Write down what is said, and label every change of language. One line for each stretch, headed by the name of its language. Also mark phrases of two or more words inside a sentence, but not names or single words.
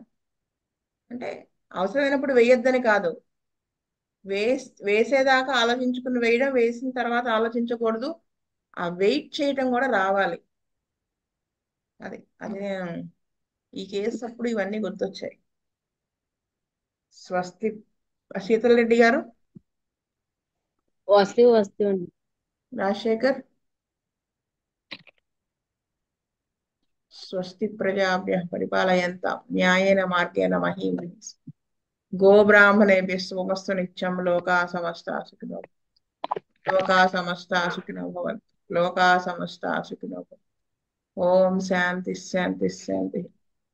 Telugu: అంటే అవసరమైనప్పుడు వేయొద్దని కాదు, వేసేదాకా ఆలోచించుకుని వేయడం, వేసిన తర్వాత ఆలోచించకూడదు, ఆ వెయిట్ చేయటం కూడా రావాలి. అది అది నేను ఈ కేసు అప్పుడు ఇవన్నీ గుర్తొచ్చాయి. స్వస్తి. శీతల్ రెడ్డి గారు. వస్తే అండి. రాజశేఖర్.
Sanskrit: स्वस्ति प्रजाभ्यः परिपालयन्तां न्यायेन मार्गेण महीं महीष्. गोब्राह्मणेभ्यः शुभमस्तु नित्यं. लोका समस्ता सुखिनो लोका समस्ता सुखिनो भवन्तु. लोका समस्ता सुखिनो भवन्तु. ॐ शान्ति शान्ति शान्ति.